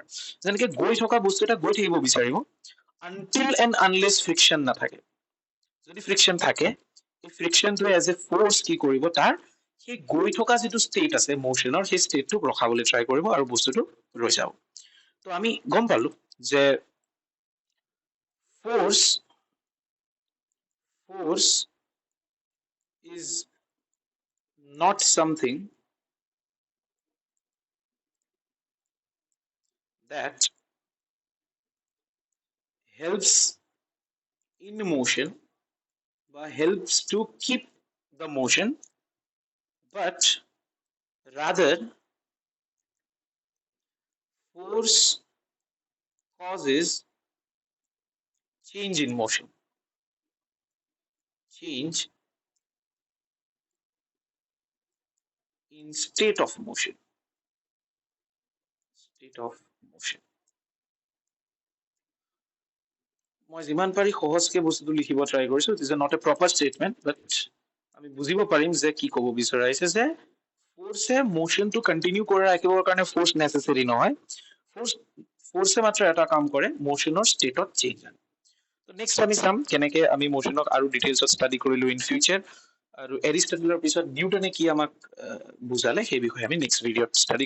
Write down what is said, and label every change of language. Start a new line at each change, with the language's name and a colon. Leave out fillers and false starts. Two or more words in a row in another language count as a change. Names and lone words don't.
Assamese: যেনেকে গৈ থকা বস্তু এটা গৈ থাকিব বিচাৰিব
English: until and unless friction
Assamese: নাথাকে। যদি ফ্ৰিকশ্যন থাকে, এই ফ্ৰিকশ্যনটোৱে
English: as a force
Assamese: কি কৰিব, তাৰ সেই গৈ থকা যিটো ষ্টেট আছে মোচনৰ, সেই ষ্টেটটোক ৰখাবলৈ ট্ৰাই কৰিব আৰু বস্তুটো ৰৈ যাব। তো আমি গম পালো যে
English: force is not something that helps in motion or helps to keep the motion, but rather force causes change in motion, change in state of motion.
Assamese: মই যিমান পাৰি সহজকে বস্তুটো লিখিব ট্ৰাই কৰিছো।
English: It is not a proper statement, but
Assamese: আমি বুজিব পাৰিম যে কি ক'ব বিচাৰিছে যে ফ'ৰ্চে মোচনটো কণ্টিনিউ কৰি ৰাখিবৰ কাৰণে
English: force necessary
Assamese: নহয়। ফ'ৰ্চে মাত্ৰ এটা কাম কৰে, মোচনৰ ষ্টেটত চেঞ্জ আনে। তো নেক্সট আমি চাম কেনেকে আমি মোশনক আৰু ডিটেইলছত ষ্টাডি কৰিলো
English: in future
Assamese: আৰু এৰিষ্টটলৰ পিছত নিউটনে কি আমাক বুজালে সেই বিষয়ে আমি
English: next video
Assamese: ষ্টাডি কৰিম।